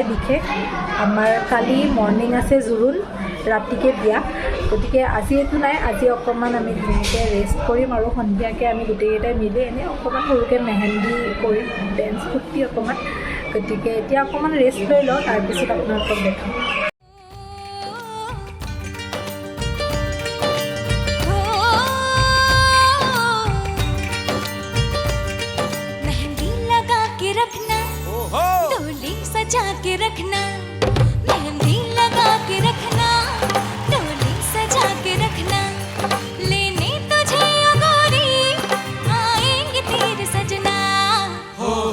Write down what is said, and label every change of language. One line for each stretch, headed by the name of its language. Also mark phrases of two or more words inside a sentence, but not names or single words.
Assamese: বিশেষ আমাৰ কালি মৰ্ণিং আছে জোৰোণ ৰাতিকৈ বিয়া গতিকে আজি একো নাই আজি অকণমান আমি ধুনীয়াকৈ ৰেষ্ট কৰিম আৰু সন্ধিয়াকৈ আমি গোটেইকেইটাই মিলি এনেই অকণমান সৰুকৈ মেহেন্দি কৰিম ডেন্স ফূৰ্তি অকণমান গতিকে এতিয়া অকণমান ৰেষ্ট লৈ লওঁ তাৰপিছত আপোনালোকক দেখাম
Hindi: सजा के रखना मेहंदी लगा के रखना डोली सजा के रखना लेने तुझे गोरी आएंगे तेरे सजना हो